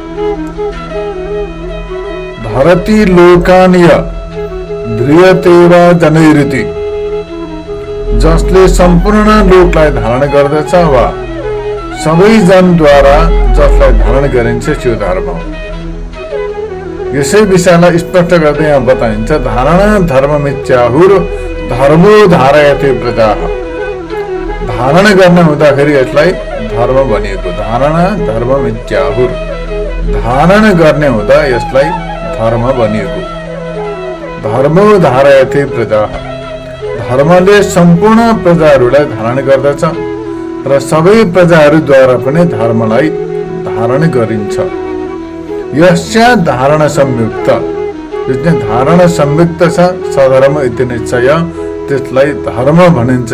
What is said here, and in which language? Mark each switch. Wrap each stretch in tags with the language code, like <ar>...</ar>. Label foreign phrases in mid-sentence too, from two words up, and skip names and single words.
<sa>धरती लोकानिय ध्रियतेवा जनैरिति,</sa> <ne>जसले सम्पूर्ण लोकलाई धारण गर्दछ वा सबै जनद्वारा जसलाई धारण गरिन्छ त्यो धर्म हो। यसै विषयलाई स्पष्ट गर्दै यहाँ बताइन्छ,</ne> <sa>धारणा धर्ममित्याहुर धर्मो धारयते प्रजाः।</sa> <ne>धारण गर्न हुँदाखेरि यसलाई धर्म भनिएको।</ne> <sa>धारणा धर्ममित्याहुर,</sa> <ne>धारण गर्ने हुँदा यसलाई धर्म भनिएको।</ne> <sa>धर्मो धारयते प्रजाः,</sa> <ne>धर्मले सम्पूर्ण प्रजाहरूलाई धारण गर्दछ र सबै प्रजाहरूद्वारा पनि धर्मलाई धारण गरिन्छ।</ne> <sa>यस्या धारण संयुक्त,</sa> <ne>जुन धारण संयुक्त छ</ne> <sa>सधर्म इति निश्चय,</sa> <ne>त्यसलाई धर्म भनिन्छ।</ne>